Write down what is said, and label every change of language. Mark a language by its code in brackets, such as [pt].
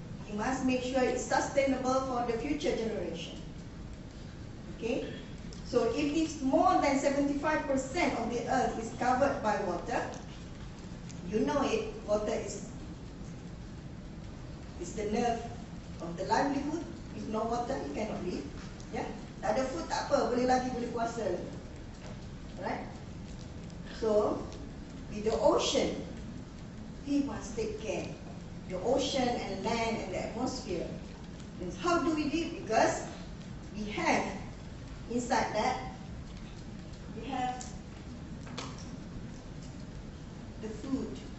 [en] We must make sure it's sustainable for the future generation. Okay? So if it's more than 75% of the Earth is covered by water, You know it, water is the nerve of the livelihood. If no water, you cannot live. Yeah? [ms] Tak ada food, tak apa, boleh lagi, boleh puasa. [en] Right? So, with the ocean, we must take care. The ocean and land and the atmosphere. And how do we live? Because we have, inside that, we have the food.